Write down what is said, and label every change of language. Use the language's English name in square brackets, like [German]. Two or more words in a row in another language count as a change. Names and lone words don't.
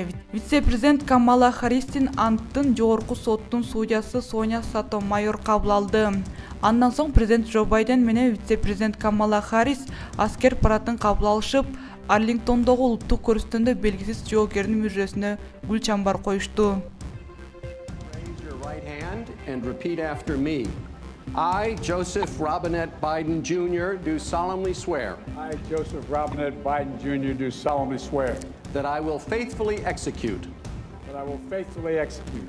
[Kyrgyz] Вице-президент Камала Харристин анттын жогорку соттун судьясы Соня Сотомайор кабыл алды. Андан соң президент Джо Байден менен вице-президент Камала Харрис аскер парадын кабыл алышып, Арлингтондогу улуттук көрүстөндө белгисиз жоокердин мүрөсүнө гүл чамбар коюшту. [English] I, Joseph Robinette Biden Jr., do solemnly swear. I, Joseph Robinette Biden Jr., do solemnly swear. That I will faithfully execute. That I will faithfully execute.